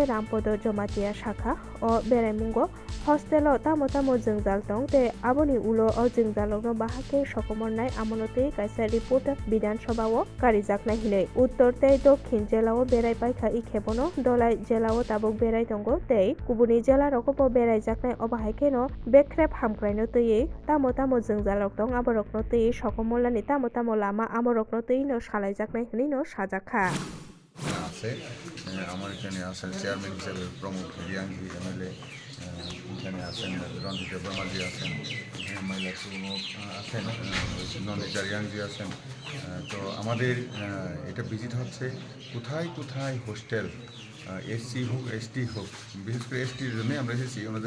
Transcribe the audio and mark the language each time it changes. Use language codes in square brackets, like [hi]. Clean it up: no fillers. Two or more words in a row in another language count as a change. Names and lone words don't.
[trp] रामपद जमातिया शाखा अ बेरायमुंगो हस्टेलाव तामो तामो जोंजाल दं ते आबनि उलो अ जोंजालनो बाहाके सकमरनाय आमनते कायसा रिपोर्ट विधानसभाव कारिजाकनाय हिनै उत्तर ते दक्षिण जिल्लाव बेरायबायखा इखेबनो दलाइ जिल्लाव ताबुक बेराय दंगो ते गुबुनि जिल्ला रखबो बेरायजाकनाय अबाहायकेनो बेख्रेब हामख्लायनो तयै तामो तामो जोंजालक दं आबरकनो तयै सकमरलानि तामो तामो लामा आमरकनो तयैनो सालायजाकनाय हिनैनो साजाखा [bn] আছে আমার এখানে আছেন চেয়ারম্যান হিসেবে প্রমোদ রিয়াংজি এমএলএ, এখানে আছেন রঞ্জিত দেববর্মাজি আছেন, মহিলা প্রমুখ আছেন, নন্দিতা রিয়াংজি আছেন। তো আমাদের এটা ভিজিট হচ্ছে কোথায় কোথায় হোস্টেল এসসি হোক এসটি হোক, বিশেষ করে এসটির জন্য আমরা এসেছি, ওনাদের